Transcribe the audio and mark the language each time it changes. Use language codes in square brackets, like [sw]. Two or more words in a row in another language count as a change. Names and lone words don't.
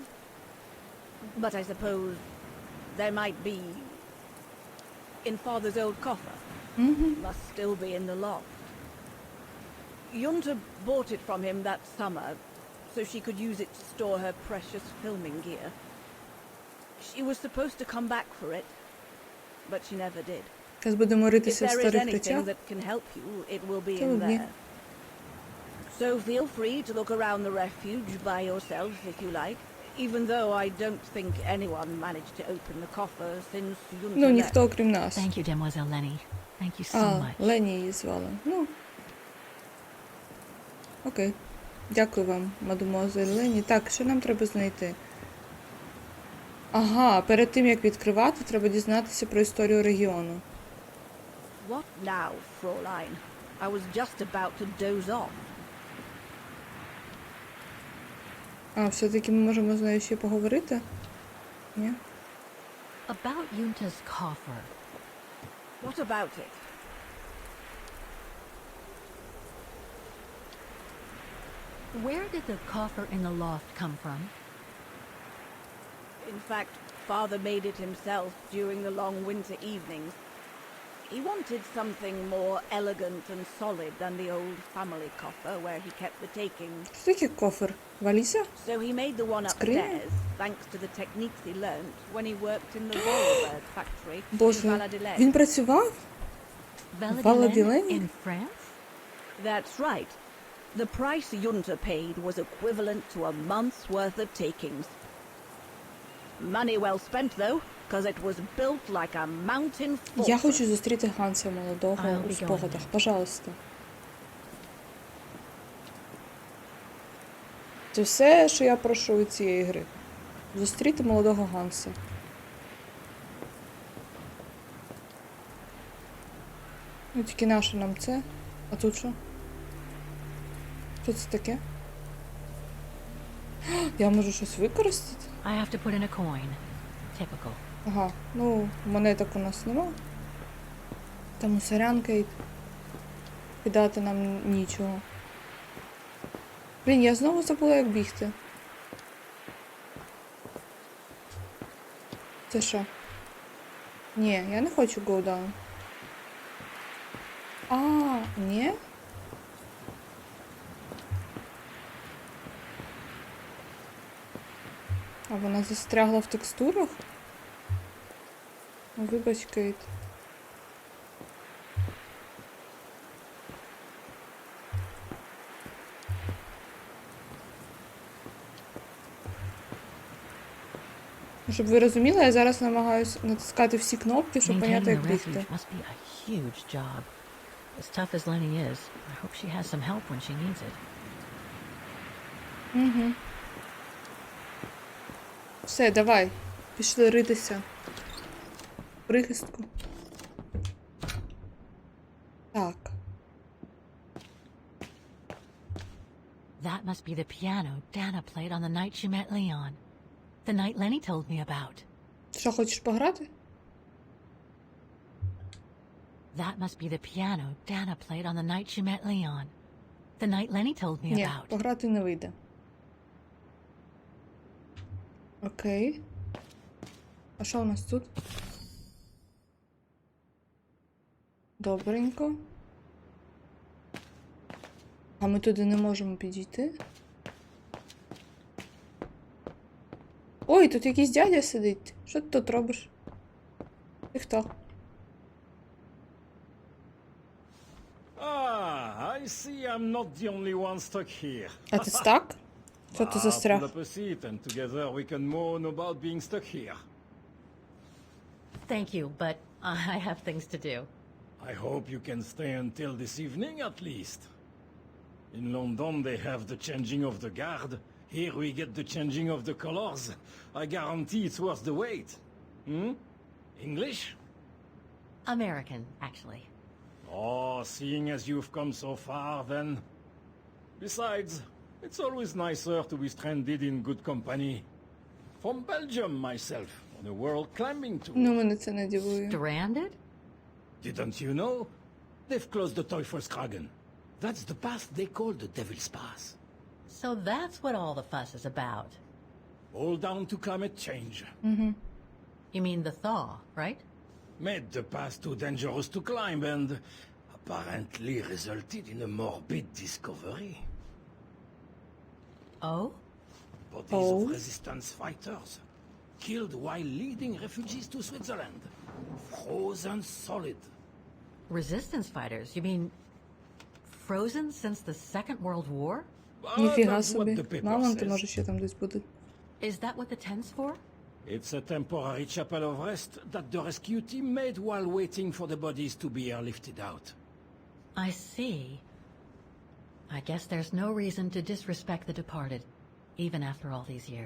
[en] But I suppose there might be in Father's old coffer. Must still be in the loft. Junta bought it from him that summer so she could use it to store her precious filming gear. She was supposed to come back for it, but she never did. [uk] Зараз будемо [en] If [uk] ритися в [en] there is [uk] старих [en] anything [uk] речах. [en] that can help you, it will be [uk] Та [en] in [uk] ні. [en] there. So feel free to look around the refuge by yourself if you like, even though I don't think anyone managed to open the coffer since Junta [uk] Ну, [en] left. [uk] ніхто, окрім нас. [en] Thank you, Demoiselle Lenny. Thank you so [uk] А, [en] much. [uk] Лені її звали. Ну. Окей. Дякую вам, мадемуазель Лені. Так, що нам треба знайти? Ага, перед тим, як відкривати, треба дізнатися про історію регіону. [en] What now, Fräulein? I was just about to doze off. [uk] А, все-таки ми можемо з нею ще поговорити? Ні? [en] About Junta's coffer. What about it? Where did the coffer in the loft come from? In fact, Father made it himself during the long winter evenings. He wanted something more elegant and solid than the old family coffer where he kept the takings. [uk] Що таке кофер? Валіза? [en] So he made the one Screen? upstairs, thanks to the techniques he learnt when he worked in the Royal factory in [uk] Боже, [en] Valladolid. [uk] він працював? [en] Valladolid? In France? That's right. The price Junta paid was equivalent to a month's worth of takings. Money well spent, though, because it was built like a mountain fortress. [uk] Я хочу зустріти Ганса молодого [en] I'll [uk] у [en] be [uk] спогадах. [en] going. [uk] Пожалуйста. Це все, що я прошу від цієї гри. Зустріти молодого Ганса. Ну, тільки наше нам це. А тут що? Що це таке? Я можу щось використати? [en] I have to put in a coin. Typical. [uk] Ага, ну, монеток у нас нема. Тому сорян, Кейт. Кидати нам нічого. Блін, я знову забула, як бігти. Це що? Ні, я не хочу [en] go down. [uk] А, ні? А вона застрягла в текстурах? Ну, вибач, Кейт. Щоб ви розуміли, я зараз намагаюся натискати всі кнопки, щоб поняти, як [en] Maintaining the [uk] бігти. [en] refuge must be a huge job. As tough as Lenny is, I hope she has some help when she needs it. [uk] Угу. Все, давай. Пішли ритися. Прихистку. Так. [en] That must be the piano Dana played on the night she met Leon. The night Lenny told me about. [uk] Що, хочеш пограти? [en] That must be the piano Dana played on the night she met Leon. The night Lenny told me [uk] Ні, [en] about. [uk] пограти не вийде. Окей. А що у нас тут? Добренько. А ми туди не можемо підійти? Ой, тут якийсь дядя сидить. Що ти тут робиш? Ти хто? [en] I see I'm not the only one stuck here. [uk] А ти стак? Що ти [en] Pull [uk] застряг? [en] up a seat and together we can moan about being stuck here. Thank you, but I have things to do. I hope you can stay until this evening at least. In London they have the changing of the guard. Here we get the changing of the colors. I guarantee it's worth the wait. Hmm? English? American, actually. Oh, seeing as you've come so far then. Besides, it's always nicer to be stranded in good company. From Belgium myself, on a world climbing tour. [uk] Ну, мене це не дивує. [en] Stranded? Didn't you know? They've closed the Teufelskragen. That's the path they call the Devil's Pass. So that's what all the fuss is about. All down to climate change. You mean the thaw, right? Made the path too dangerous to climb and apparently resulted in a morbid discovery. Oh? Bodies of resistance fighters killed while leading refugees to Switzerland. Frozen solid. Resistance fighters? You mean frozen since the Second World War? But [uk] Ніфіга [en] that's what the [uk] собі. [en] paper [uk] Мама, ти [en] says. [uk] може ще там десь буде. [en] Is that what the tent's for? It's a temporary chapel of rest that the rescue team made while waiting for the bodies to be airlifted out. I see. I guess there's no reason to disrespect the departed, even after all these years.